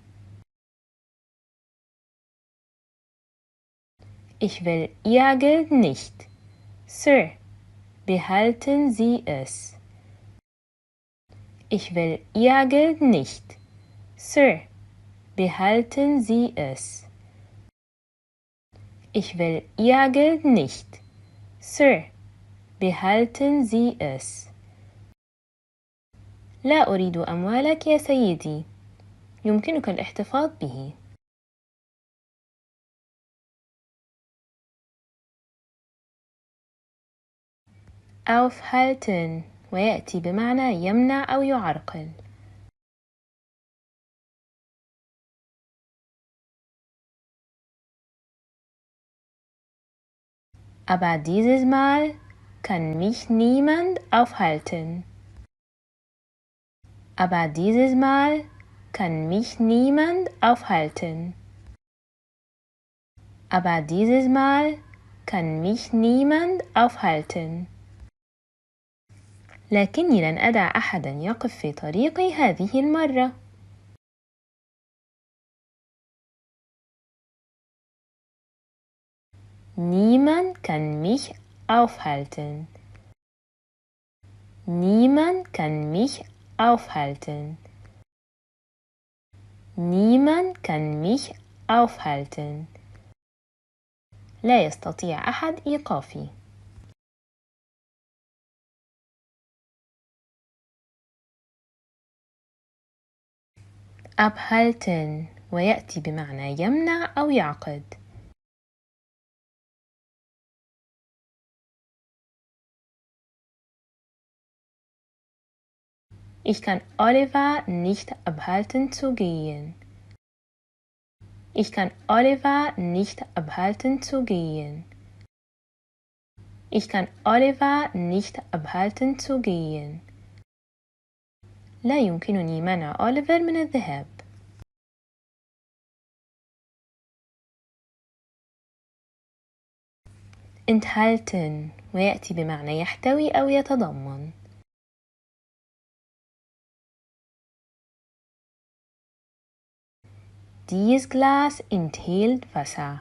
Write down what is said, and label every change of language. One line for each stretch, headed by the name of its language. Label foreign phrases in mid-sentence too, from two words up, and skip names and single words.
German: Ich will Ihr Geld nicht. Sir, behalten Sie es. Ich will Ihr Geld nicht. Sir, behalten Sie es. Ich will Ihr Geld nicht. Sir, behalten Sie es.
Arabic: لا أريد أموالك يا سيدي. يمكنك الاحتفاظ به. aufhalten، ويأتي بمعنى يمنع أو يعرقل.
German: Aber dieses Mal kann mich niemand aufhalten. Aber dieses Mal kann mich niemand aufhalten. Aber dieses Mal kann mich niemand aufhalten.
Arabic: لكني لن أدع أحدا يقف في طريقي هذه المرة.
German: Niemand kann mich aufhalten. Niemand kann mich aufhalten. Niemand kann mich aufhalten.
Arabic: لا يستطيع أحد إيقافي. abhalten، ويأتي بمعنى يمنع أو يعقد.
German: Ich kann Oliver nicht abhalten zu gehen. Ich kann Oliver nicht abhalten zu gehen. Ich kann Oliver nicht abhalten zu gehen.
Arabic: لا يمكنني منع أوليفر من الذهاب. enthalten، ويأتي بمعنى يحتوي أو يتضمن.
German: Dieses Glas enthält Wasser.